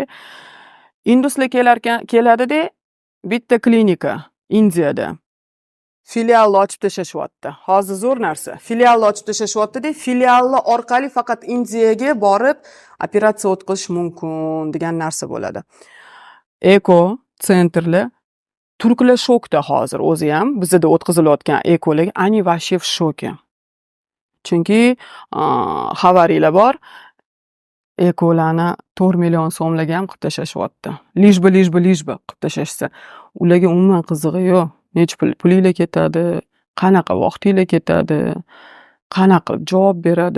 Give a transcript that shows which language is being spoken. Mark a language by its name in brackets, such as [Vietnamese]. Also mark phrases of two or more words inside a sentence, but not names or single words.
[Uzbek] Induslar keladi-da, bitta klinika Indiyada filialni ochib tashyapti. Hozir zo'r narsa. Filialni ochib tashyapti-da, filialni orqali faqat Indiyaga borib operatsiya o'tkazish mumkin degan narsa bo'ladi. Eko sentrlar turklar shokda hozir o'zi ham bizda o'tkazilayotgan ekolar ani [Russian] вообще в шоке. [Uzbek] Chunki xabarlar bor. Ekolarni 4 million so'mlarga ham qilib tashyapti. Lishba qilib tashashsa, ularga umuman qizig'i yo'q. Nech pulinglar ketadi, qanaqa vaqtinglar ketadi, qanaqa javob beradi.